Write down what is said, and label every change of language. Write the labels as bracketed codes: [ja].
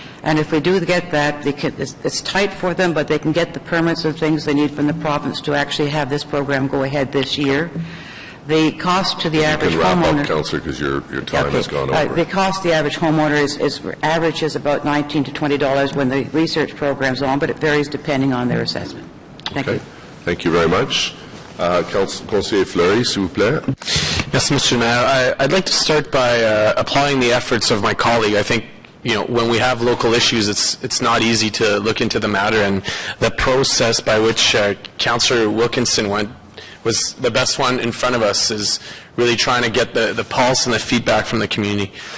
[en] And if we do get that, it's tight for them, but they can get the permits and things they need from the province to actually have this program go ahead this year. The cost to the average homeowner... You can wrap up, Councillor, because your time has gone over. The cost to the average homeowner is about $19 to $20 when the research program's on, but it varies depending on their assessment. Thank you. Thank you very much. [fr] Conseiller Fleury, s'il vous plaît. [en] Yes, Mr. Mayor. I'd like to start by applauding the efforts of my colleague. I think when we have local issues, it's not easy to look into the matter, and the process by which Councillor Wilkinson went was the best one in front of us, is really trying to get the pulse and the feedback from the community.